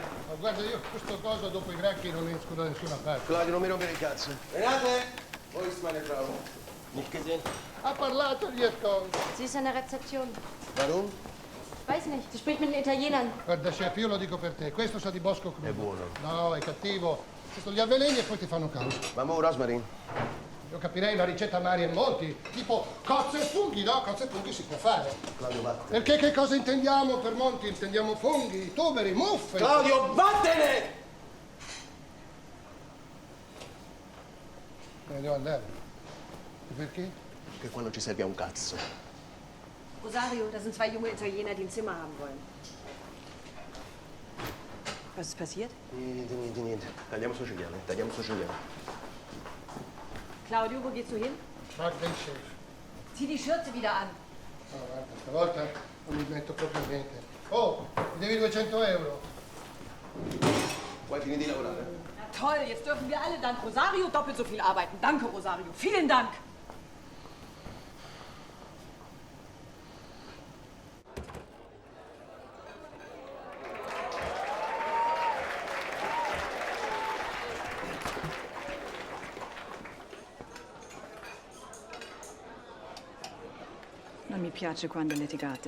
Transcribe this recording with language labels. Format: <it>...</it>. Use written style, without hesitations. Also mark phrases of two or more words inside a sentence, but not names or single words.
<it>Ma guarda, io questo coso dopo i granchi non esco da nessuna parte. Claudio, non mi rompere il cazzo.</it> <de>Renate! Wo ist meine Frau? Nicht gesehen.</de> <it>Ha parlato gli ascolti.</it> <de>Sie ist in der Rezeption. Warum? Weiß nicht, sie spricht mit den Italienern.</de> <it>Guarda, chef, io lo dico per te. Questo sa di bosco crudo. È buono. No, è cattivo. Questo li avveleni e poi ti fanno caos. Ma mo, Rosmarin? Io capirei una ricetta Mari e Monti. Tipo cozze e funghi, no? Cozze e funghi si può fare. Claudio, vattene. Perché che cosa intendiamo per Monti? Intendiamo funghi, tuberi, muffe. Claudio, vattene! Me ne devo andare. E perché? Che qua non ci serve a un cazzo. Rosario,</it> <de>da sind zwei junge Italiener, die ein Zimmer haben wollen. Was ist passiert?</de> <it>Niente. Tagliamo sto cinghiale.</it> <de>Claudio, wo gehst du hin? Frag del chef. Zieh die Schürze wieder an.</de> <it>No, guarda, stavolta non mi metto proprio niente. Oh, mi devi 200 euro. Vuoi finire di lavorare?</it> <de>Na toll, jetzt dürfen wir alle dank Rosario doppelt so viel arbeiten. Danke, Rosario. Vielen Dank.</de> <it>Non mi piace quando litigate.</it>